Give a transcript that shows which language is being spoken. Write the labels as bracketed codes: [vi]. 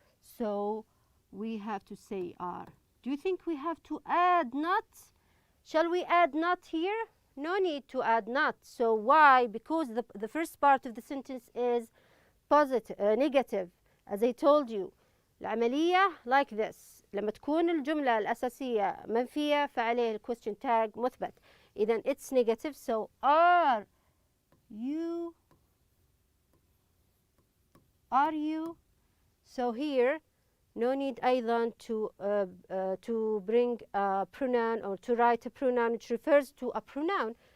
[en] So we have to say are. Do you think we have to add not? Shall we add not here? No need to add not. So why? Because the first part of the sentence is positive, negative. As I told you, [ar] العملية [en] like this. [ar] لما تكون الجملة الأساسية منفية فعليه ال question tag مثبت. إذن [en] it's negative. So are you? Are you? So here no need [ar] أيضا [en] to bring a pronoun or to write a pronoun which refers to a pronoun.